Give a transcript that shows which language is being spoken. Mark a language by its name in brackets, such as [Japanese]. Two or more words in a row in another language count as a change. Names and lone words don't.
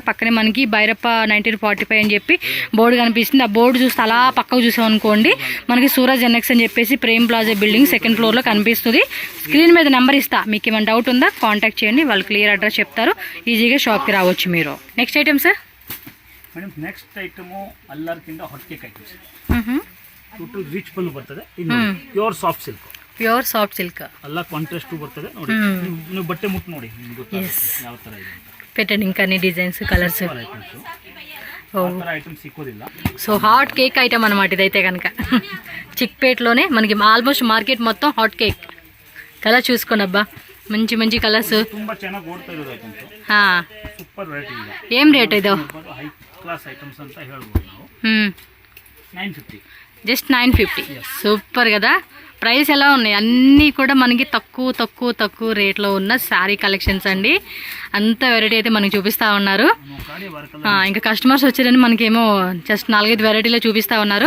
[Telugu] పక్కనే మనకి భైరప్ప 1945 అని చెప్పి బోర్డు కనిపిస్తుంది. ఆ బోర్డు చూస్తే అలా పక్కకు చూసామనుకోండి మనకి సూరజ్ ఎన్ఎక్స్ అని చెప్పేసి ప్రేమ్ ప్లాజా బిల్డింగ్ 2nd ఫ్లోర్లో కనిపిస్తుంది. స్క్రీన్ మీద నెంబర్ ఇస్తా, మీకు ఏమైనా డౌట్ ఉందా కాంటాక్ట్ చేయండి, వాళ్ళు [English] clear address [Telugu] చెప్తారు. ఈజీగా షాప్కి రావచ్చు మీరు. [English] next item sir? madam next item [Kannada] ಎಲ್ಲರಿಗಿಂತ [English] hot cake items. total rich [Kannada] ಪಲ್ಲು ಬರ್ತದೆ, [English] pure soft silk [Kannada] ಎಲ್ಲ ಕಾಂಟ್ರಾಸ್ಟ್ ಬರ್ತದೆ ನೋಡಿ. ನೀವು ಬಟ್ಟೆ ಮುಟ್ಟು ನೋಡಿ ಯಾವ ತರ ಇದೆ [Telugu] పెట్టండి. ఇంకా అన్ని డిజైన్స్, కలర్స్, [Kannada] ಐಟಮ್ಸ್ ಸಿಕ್ಕೋದಿಲ್ಲ. [Telugu] సో [English] hot cake item [Telugu] అనమాట ఇదైతే కనుక. చిక్పేట్లోనే మనకి [English] almost market [Telugu] మొత్తం [English] hot cake. [Telugu] కలర్ చూసుకోండి అబ్బా, మంచి కలర్స్, [Kannada] ತುಂಬಾ ಚೆನ್ನಾಗಿ ಓಡ್ತಾ ಇರೋದು ಐಟಮ್ಸ್. [English] super variety [Kannada] ಇದೆ. [Telugu] ఏం రేట్ ಇದು? [English] high class items [Kannada] ಅಂತ ಹೇಳ್ಬೋದು ನಾವು. 950, [Telugu] జస్ట్ 950. సూపర్ కదా, ప్రైస్ ఎలా ఉన్నాయి? అన్నీ కూడా మనకి తక్కువ రేట్లో ఉన్న [English] saree collections [Telugu] అండి. అంత వెరైటీ అయితే మనకి చూపిస్తూ ఉన్నారు. ఇంకా కస్టమర్స్ వచ్చారని మనకేమో జస్ట్ 4-5 వెరైటీలో చూపిస్తూ ఉన్నారు.